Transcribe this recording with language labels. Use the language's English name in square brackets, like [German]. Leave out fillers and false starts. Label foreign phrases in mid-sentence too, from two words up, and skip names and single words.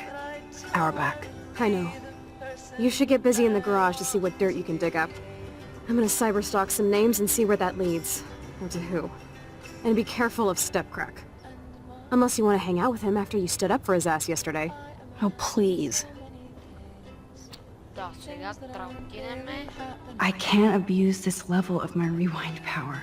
[English] Our back. I know. You should get busy in the garage to see what dirt you can dig up. I'm gonna cyberstalk some names and see where that leads. Or to who. And be careful of Stepcrack. Unless you want to hang out with him after you stood up for his ass yesterday. Oh, please. [Bulgarian] Да, сега трябва да отидеме. [English] I can't abuse this level of my rewind power.